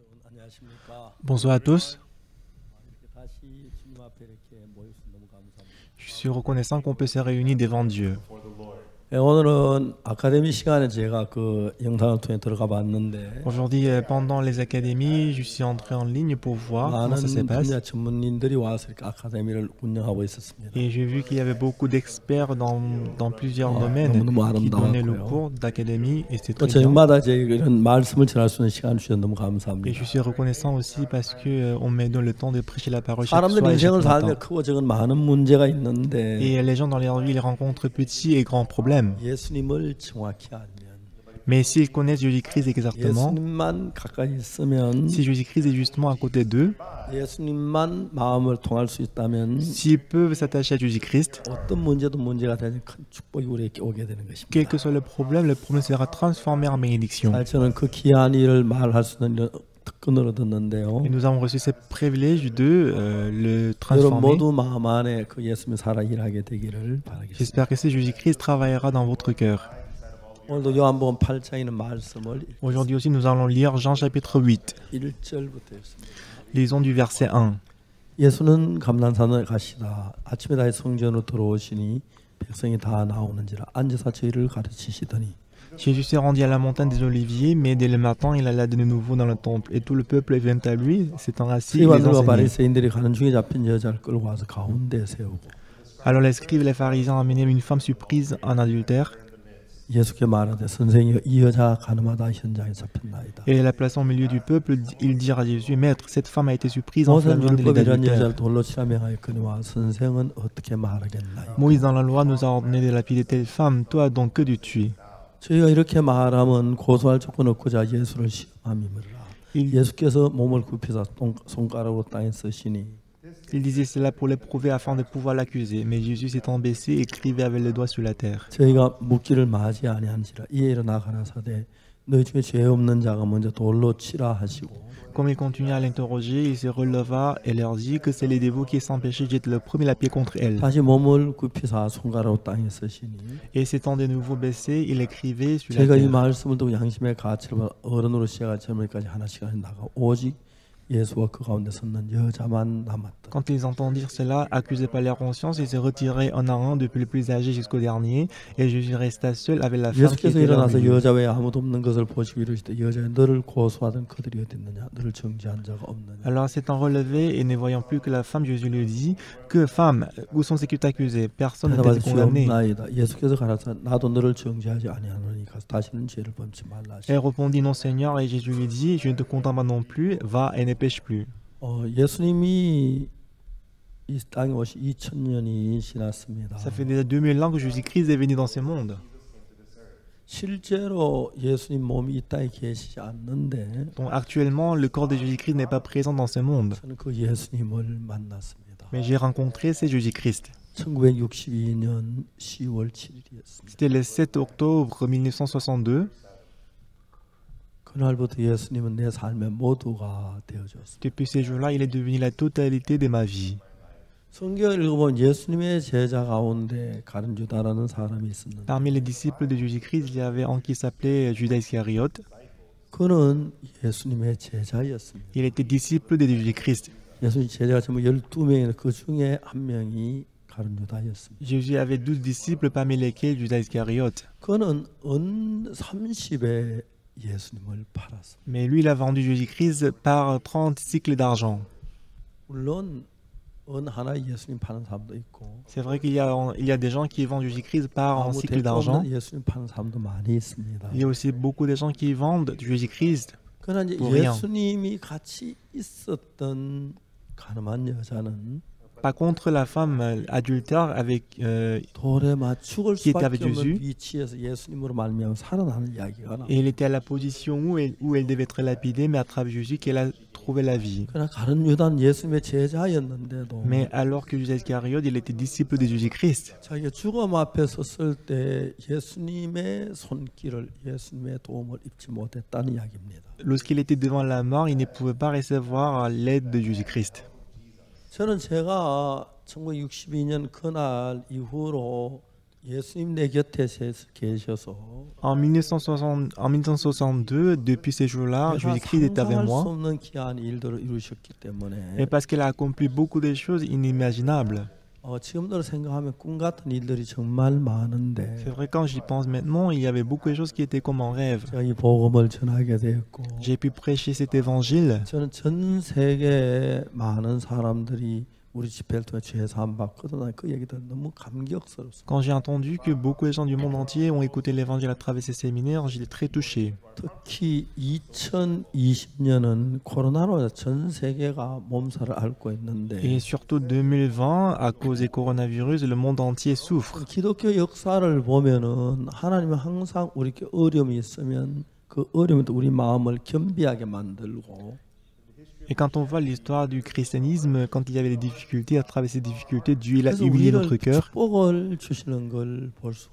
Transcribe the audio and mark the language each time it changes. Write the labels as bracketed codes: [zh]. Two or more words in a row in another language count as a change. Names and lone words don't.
[fr] Bonsoir à tous. Je suis reconnaissant qu'on peut se réunir devant Dieu. [ko] 오늘은 아카데미 시간에 제가 그 영상을 통해 들어가 봤는데 [fr] Aujourd'hui, pendant les académies, je suis entré en ligne pour voir comment ça se [ko] 많은 [fr] passe. [ko] 분야 전문인들이 와서 이렇게 아카데미를 운영하고 있었습니다. [fr] Et j'ai vu qu'il y avait beaucoup d'experts dans plusieurs domaines [ko] 너무너무 [fr] qui donnaient le [ko] 아름다웠고요. [fr] cours d'académie et c'est [ko] 또 [fr] très bien. [ko] 저녁마다 저희가 이런 말씀을 전할 수 있는 시간 주셔서 너무 [fr] Et [ko] 감사합니다. [fr] je suis reconnaissant aussi parce que on me donne le temps de prêcher la parole chaque [ko] 사람들 [fr] soir et chaque [ko] 인생을 살며 [fr] matin. [ko] 크고 작은 많은 문제가 있는데 [fr] Et les gens dans leur vie, ils rencontrent petits et grands problèmes. [ko] 예수님을 정확히 알면 [fr] Mais s'ils connaissent Jésus-Christ exactement, [ko] 예수님만 가까이 있으면 [fr] si Jésus-Christ est justement à côté d'eux, [ko] 예수님만 마음을 통할 수 있다면 [fr] s'ils peuvent s'attacher à Jésus-Christ, [ko] 어떤 문제도 문제가 되는 큰 축복이 우리에게 오게 되는 [fr] quel [ko] 것입니다. [fr] que soit le problème sera transformé en bénédiction. [ko] 저는 그 귀한 일을 말할 수 있는 이런 특권으로 듣는데요. [fr] Et nous avons reçu ce privilège de le [ko] 여러분 [fr] transformer. [ko] 모두 마음 안에 그 예수님이 살아 일하게 되기를 바라겠습니다. [fr] J'espère que ce Jésus-Christ travaillera dans votre cœur. [ko] 오늘도 요한복음 8장에 있는 말씀을 [fr] Aujourd'hui aussi, nous allons lire Jean chapitre 8. [ko] 1절부터 읽습니다. [fr] Lisons du verset 1. [ko] 예수는 감난산에 가시다 아침에 다시 성전으로 들어오시니 백성이 다 나오는지라 앉아서 저희를 가르치시더니 [fr] Jésus s'est rendu à la montagne des Oliviers, mais dès le matin, il alla de nouveau dans le temple. Et tout le peuple vint à lui, s'étant assis, il les [ko] 서기관들과 [fr] enseignait. [ko] 바리새인들이 가는 중에 잡힌 여자를 끌고 와서 가운데 세우고 [fr] Alors les scribes et les pharisiens amenèrent une femme surprise en adultère [ko] 예수께 말하되 선생이여 이 여자가 가늠하다 현장에 잡혔나이다. [fr] et la plaçant au milieu du peuple, ils dirent à Jésus, Maître, cette femme a été surprise en [ko] 모세는 [fr] flagrant délit [ko] 율법에 이런 [fr] d'adultère. [ko] 여자를 돌로 치라 명하였거니와 선생은 어떻게 말하겠나요? [fr] Moïse dans la loi nous a ordonné de lapider telle femme, toi donc que de tuer. [ko] 저희가 이렇게 말하면 고소할 조건 없고자 예수를 시험함이므라. [fr] Il [ko] 예수께서 몸을 굽혀서 손가락으로 땅에 쓰시니 [fr] disait cela pour l'éprouver afin de pouvoir l'accuser. Mais Jésus s'étant baissé, écrivait avec le doigt sur la terre. [ko] 저희가 묻기를 마지 아니한지라 이에 일어나 가라사대 너희 중에 죄 없는 자가 먼저 돌로 치라 하시고 [fr] Comme il continua à l'interroger, il se releva et leur dit que c'est les dévots qui sans péché jettent le premier la pierre contre elle. [ko] 다시 몸을 굽히사 손가락으로 땅에 쓰시니 [fr] Et s'étant de nouveau baissé, il écrivait sur la [ko] 제가 이 [fr] terre. [ko] 말씀을 듣고 양심의 가치를 봐 어른으로 시작한 젊은이까지 하나씩 나가 오직 예수와 그 가운데 섰는 여자만 남았다. [fr] Quand ils entendirent cela, accusés par leur conscience, ils se retiraient un à un depuis le plus âgé jusqu'au dernier, et Jésus resta seul avec la femme qui [ko] 예수께서 [fr] était là au [ko] 일어나서 [fr] milieu. [ko] 여자 외에 아무도 없는 것을 보시고 이르시되 여자여 너를 고소하던 그들이 어디 있느냐 너를 정죄한 자가 없느냐. [fr] Alors s'étant relevé et ne voyant plus que la femme, Jésus lui dit, que femme, où sont ceux qui t'accusaient? Personne ne t'a [ko] 대답하여 [fr] condamné. [ko] 주옵나이다. 예수께서 가라사 나도 너를 정죄하지 아니하노니 가서 다시는 죄를 범치 말라 하시고. [fr] Elle répondit, non Seigneur, et Jésus lui dit, je ne te condamne pas non plus, va et ne pêche plus. [ko] 예수님이 이 땅에 오시 2000년이 지났습니다. [fr] Ça fait déjà 2000 ans que Jésus-Christ est venu dans ce monde. [ko] 실제로 예수님 몸이 이 땅에 계시지 않는데 [fr] Donc actuellement, le corps de Jésus-Christ n'est pas présent dans ce monde. [ko] 저는 그 예수님을 만났습니다. [fr] Mais j'ai rencontré ce Jésus-Christ. [ko] 1962년 10월 7일이었습니다. [fr] C'était le 7 octobre 1962. [ko] 그날부터 예수님은 내 삶의 모두가 되어졌습니다. [fr] Depuis ce jour-là, il est devenu la totalité de ma vie. [ko] 성경을 읽어보면 예수님의 제자 가운데 가룟 유다라는 사람이 있었는데 [fr] Parmi les disciples de Jésus-Christ, il y avait un qui s'appelait Judas Iscariote. [ko] 그는 예수님의 제자였습니다. [fr] Il était disciple de Jésus-Christ. [ko] 예수님 제자가 전부 12명인데 그 중에 한 명이 가룟 유다였습니다. [fr] Jésus avait 12 disciples, parmi lesquels Judas Iscariote. [ko] 그는 은 30에 예수님을 팔았습니다. [fr] Mais lui, il a vendu Jésus-Christ par 30 cycles d'argent. [ko] 물론 은 하나에 예수님 파는 사람도 있고 [fr] C'est vrai qu'il y a des gens qui vendent Jésus-Christ par un [ko] 아무 [fr] cycle [ko] 대가 [fr] d'argent. [ko] 없는 예수님 파는 사람도 많이 있습니다. [fr] Il y a aussi beaucoup de gens qui vendent Jésus-Christ. [ko] 그러나 이제 [fr] pour rien. [ko] 예수님이 같이 있었던 가늠한 여자는 [fr] Par contre, la femme adultère avec [ko] 돌에 맞추을 [fr] qui était avec [ko] 수밖에 없는 [fr] Jésus. [ko] 위치에서 예수님으로 말미암아 살아나는 이야기가 나. [fr] et elle était à la position où elle devait être lapidée, mais à travers Jésus qu'elle a trouvé la vie. [ko] 그러나 가룟 유다는 예수님의 제자였는데도 [fr] Mais alors que Judas Iscariote, il était disciple de Jésus-Christ. [ko] 자기가 죽음 앞에 섰을 때 예수님의 손길을 예수님의 도움을 입지 못했다는 이야기입니다. [fr] Lorsqu'il était devant la mort, il ne pouvait pas recevoir l'aide de Jésus-Christ. [ko] 저는 제가 1962년 그날 이후로 예수님 내 곁에 계셔서 [fr] En 1962, depuis ces jours-là, [ko] 내가 [fr] Jésus-Christ est avec [ko] 상상할 수 [fr] moi. [ko] 없는 귀한 일들을 이루셨기 때문에 [fr] Et parce qu'il a accompli beaucoup de choses inimaginables. [ko] 지금도 생각하면 꿈 같은 일들이 정말 많은데 [fr] C'est vrai, quand j'y pense maintenant, il y avait beaucoup de choses qui étaient comme en rêve. [ko] 제가 이 복음을 전하게 되었고 [fr] J'ai pu prêcher cet évangile. [ko] 저는 전 세계 많은 사람들이 우리 집회를 통해 죄 사함 받거든. 난 그 얘기들 너무 감격스럽습니다. [fr] Quand j'ai entendu que beaucoup de gens du monde entier ont écouté l'évangile à travers ces séminaires, j'étais très touché. [ko] 특히 2020년은 코로나로 전 세계가 몸살을 앓고 있는데 [fr] Et surtout 2020, à cause du coronavirus, le monde entier souffre. [ko] 기독교 역사를 보면은 하나님은 항상 우리께 어려움이 있으면 그 어려움이 우리 마음을 겸비하게 만들고 [fr] Et quand on voit l'histoire du christianisme, quand il y avait des difficultés, à travers ces difficultés, Dieu il a [ko] 그래서 [fr] humilié [ko] 우리를 [fr] notre cœur. [ko] 축복을 주시는 걸 볼 수가